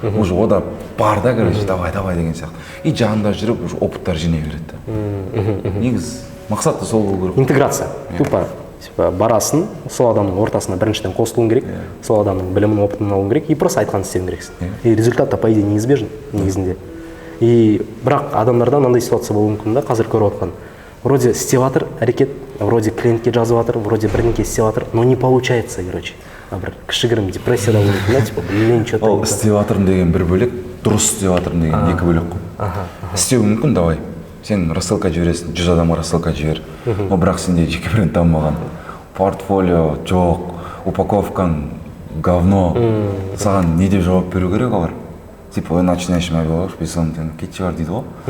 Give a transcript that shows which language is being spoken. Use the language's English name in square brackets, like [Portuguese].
[Kazakh] Уже ода бар да, [Russian] короче, давай [Kazakh] деген сияқты. И жанында жүріп, уже опыттар жинай береді да. Негіз, мақсат та сол болу керек. [Russian] Интеграция, тупо. [Kazakh] Барасың, сол адамның ортасына біріншіден қосылуың керек, сол адамның білімін, опытын алуың керек, [Russian] и просто [Kazakh] айтқанын істеуің керексің. [Russian] И результат-то, по идее, неизбежен, [Kazakh] негізінде. И бірақ адамдарда мынандай ситуация болуы мүмкін да, қазір көріп отқан. Вроде істеп жатыр әрекет, вроде клиентке жазып жатыр, вроде бірдеңке істеп жатыр, [Russian] но не получается, короче. [Kazakh] Бір кішігірім депрессияда болуы мүмкін да, [Russian] типа, блин, что-то. [Kazakh] Ол істеп жатырмын деген бір бөлек, дұрыс істеп жатырмын деген екі бөлек қой. Істеуі мүмкін, давай. Сен рассылка жібересің, 100 адамға рассылка жібер. Но бірақ сенде жеке бренд дамымаған. Портфолио жоқ, упаковкаң говно. Саған не деп жауап беру керек олар? [Russian] Типа, начинаешь мобилов, писам, [Kazakh] кетші бар дейді ғой.